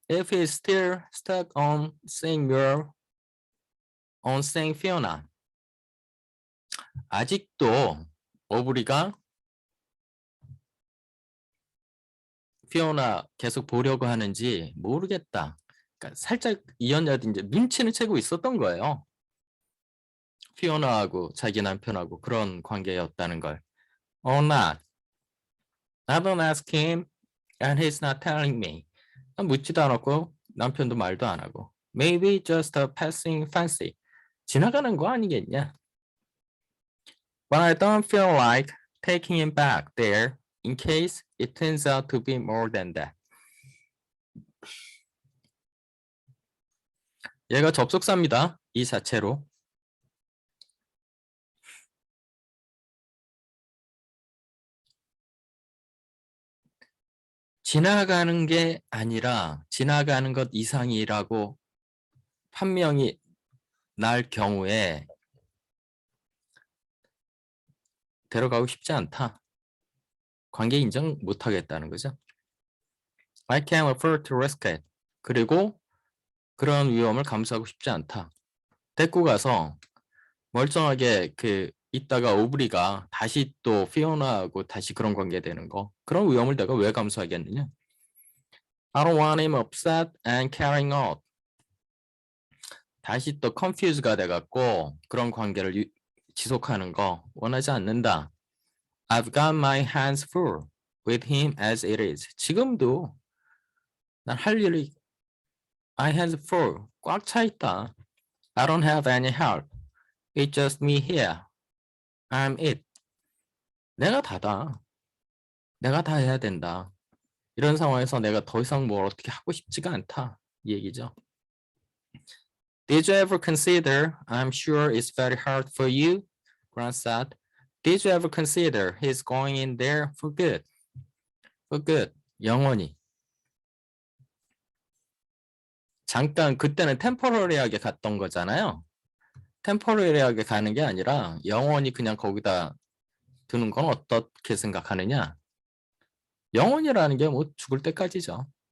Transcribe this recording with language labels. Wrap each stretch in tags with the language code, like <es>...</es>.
<en>if he's still stuck on saying Fiona.</en> <ko>아직도 오브리가 피오나 계속 보려고 하는지 모르겠다. 그러니까 살짝 이언야도 이제 눈치는 채고 있었던 거예요. 피오나하고 자기 남편하고 그런 관계였다는 걸.</ko> <en>Or not. I don't ask him and he's not telling me.</en> <ko>묻지도 않았고 남편도 말도 안 하고.</ko> <en>Maybe just a passing fancy.</en> <ko>지나가는 거 아니겠냐?</ko> <en>But I don't feel like taking him back there in case it turns out to be more than that.</en> <ko>얘가 접속사입니다. 이 자체로. 지나가는 게 아니라 지나가는 것 이상이라고 판명이 날 경우에 데려가고 싶지 않다. 관계 인정 못하겠다는 거죠.</ko> <en>I can't afford to risk it.</en> <ko>그리고 그런 위험을 감수하고 싶지 않다. 데리고 가서 멀쩡하게 있다가 오브리가 다시 또 피오나하고 다시 그런 관계 되는 거. 그런 위험을 내가 왜 감수하겠느냐.</ko> <en>I don't want him upset and carrying out.</en> <ko>다시 또 confuse가 돼갖고 그런 관계를 지속하는 거 원하지 않는다.</ko> <en>I've got my hands full with him as it is.</en> <ko>지금도 난 할 일이</ko> <en>my hands full</en> <ko>꽉 차 있다.</ko> <en>I don't have any help. It's just me here. I'm it.</en> <ko>내가 다다. 내가 다 해야 된다. 이런 상황에서 내가 더 이상 뭘 어떻게 하고 싶지가 않다. 이 얘기죠.</ko> <en>Did you ever consider, I'm sure it's very hard for you, Grant said. Did you ever consider he's going in there for good? For good.</en> <ko>영원히. 잠깐 그때는 템포러리하게 갔던 거잖아요. 템포러리하게 가는 게 아니라 영원히 그냥 거기다 두는 건 어떻게 생각하느냐? 영원이라는 게 뭐 죽을 때까지죠.</ko>